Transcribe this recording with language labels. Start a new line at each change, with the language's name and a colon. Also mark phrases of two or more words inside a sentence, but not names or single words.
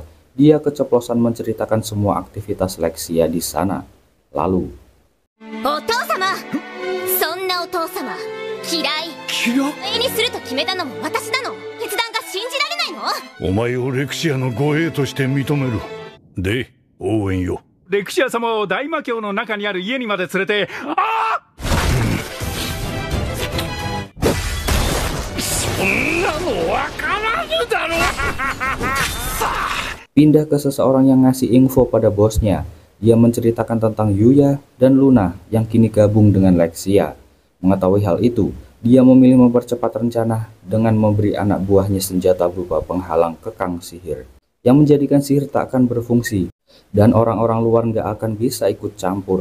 Indonesian: Dia keceplosan menceritakan semua aktivitas Lexia di sana. Lalu,
Japanese: Lexia 様を大魔教の中にある家にまで連れて、そんなのわからぬだろう。
Indonesian: pindah ke seseorang yang ngasih info pada bosnya. Dia menceritakan tentang Yuya dan Luna yang kini gabung dengan Lexia. Mengetahui hal itu, dia memilih mempercepat rencana dengan memberi anak buahnya senjata berupa penghalang kekang sihir yang menjadikan sihir tak akan berfungsi dan orang-orang luar nggak akan bisa ikut campur.